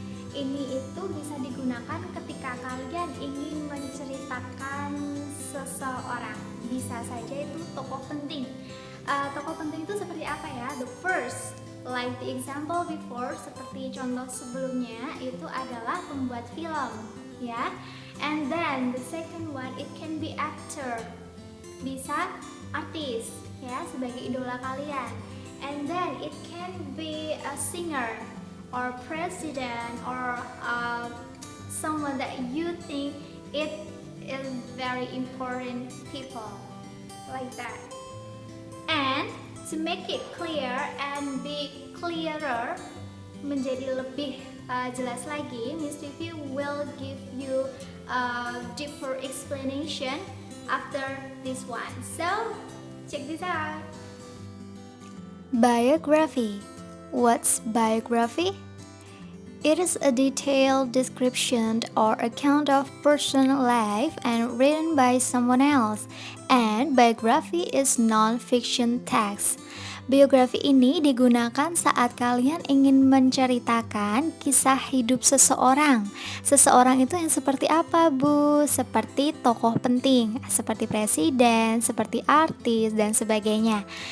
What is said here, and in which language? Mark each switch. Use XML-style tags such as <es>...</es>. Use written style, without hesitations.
<id>Ini itu bisa digunakan ketika kalian ingin menceritakan seseorang. Bisa saja itu tokoh penting. Tokoh penting itu seperti apa ya?</id> <en>The first, like the example before,</en> <id>seperti contoh sebelumnya itu adalah pembuat film, ya.</id> <en>And then the second one, it can be actor.</en> <id>Bisa artis, ya, sebagai idola kalian.</id> <en>And then it can be a singer or president or someone that you think it is very important people, like that. And to make it clear and be clearer,</en> <id>menjadi lebih jelas lagi,</id> <en>Miss Vivi will give you a deeper explanation after this one. So check this out. Biography. What's biography? It is a detailed description or account of personal life and written by someone else. And biography is non-fiction text.</en> <id>Biografi ini digunakan saat kalian ingin menceritakan kisah hidup seseorang. Seseorang itu yang seperti apa, Bu? Seperti tokoh penting, seperti presiden, seperti artis, dan sebagainya.</id>